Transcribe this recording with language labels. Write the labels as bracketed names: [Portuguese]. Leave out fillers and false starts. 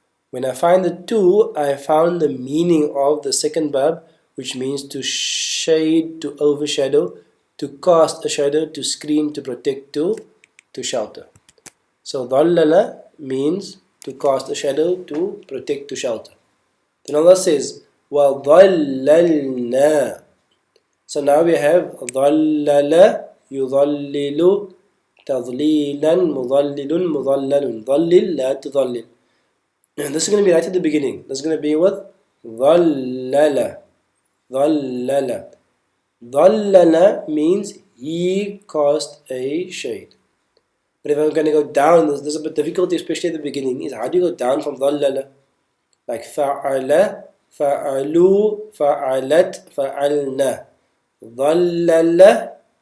[English] When I find the two, I found the meaning of the second verb, which means to shade, to overshadow, to cast a shadow, to screen, to protect, to shelter. So ظَلَّلَ means to cast a shadow, to protect, to shelter. Then Allah says وَظَلَّلْنَا. So now we have [Arabic] ظَلَّلَ يُظَلِّلُ تَظْلِيلًا مُظَلِّلٌ مُظَلَّلٌ ظَلِّلْ لَا تُظَلِّلْ. [English] And this is going to be right at the beginning. This is going to be with ظَلَّلَ. [Arabic] ظَلَّلَ. [English] ظَلَّلَ means he cast a shade. But if I'm going to go down, there's a bit difficulty, especially at the beginning, is how do you go down from ظَلَّلَ? Like [Arabic] فَعَلَ, فَعَلُوا, فَعَلَتْ, فَعَلْنَا. ظَلَّلَ